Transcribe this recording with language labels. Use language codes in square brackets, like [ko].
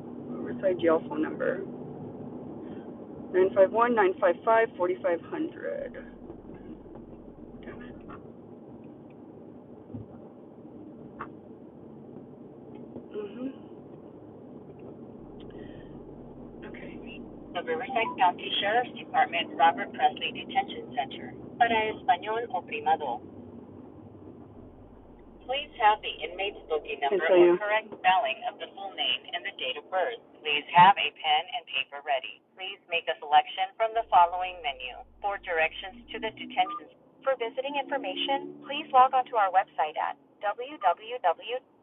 [en] Riverside Jail phone number. 951-955-4500. Damn it. Okay. The Riverside County Sheriff's Department Robert Presley Detention Center. [es] Para español oprima dos. [en] Please have the inmate's booking number or correct spelling of the full name and the date of birth. Please have a pen and paper ready. Please make a selection from the following menu. For directions to the detention center. For visiting information, please log on to our website at www.